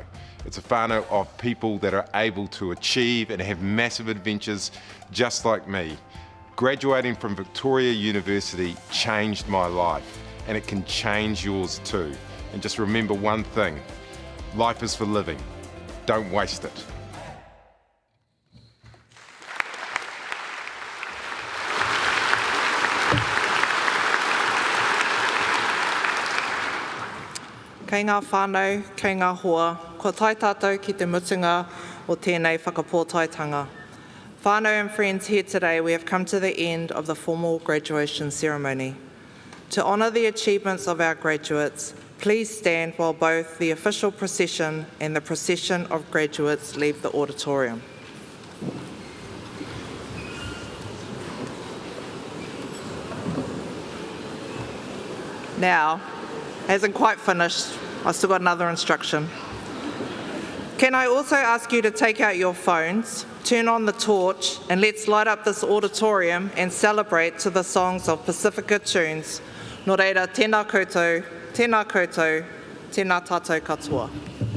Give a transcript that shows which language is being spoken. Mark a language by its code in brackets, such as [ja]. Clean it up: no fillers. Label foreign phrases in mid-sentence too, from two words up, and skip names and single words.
[en] It's a whānau of people that are able to achieve and have massive adventures just like me. Graduating from Victoria University changed my life, and it can change yours too. And just remember one thing, life is for living. Don't waste it. [mi] Kei ngā whānau, kei ngā hoa, ko tai tātou ki te mutunga o tēnei whakapōtaitanga. [en] Whānau and friends here today, we have come to the end of the formal graduation ceremony. To honour the achievements of our graduates, please stand while both the official procession and the procession of graduates leave the auditorium. Now, hasn't quite finished. I've still got another instruction. Can I also ask you to take out your phones, turn on the torch, and let's light up this auditorium and celebrate to the songs of Pacifica tunes. [mi] Nō reira, tēnā koutou, tēnā koutou, tēnā tātou katoa.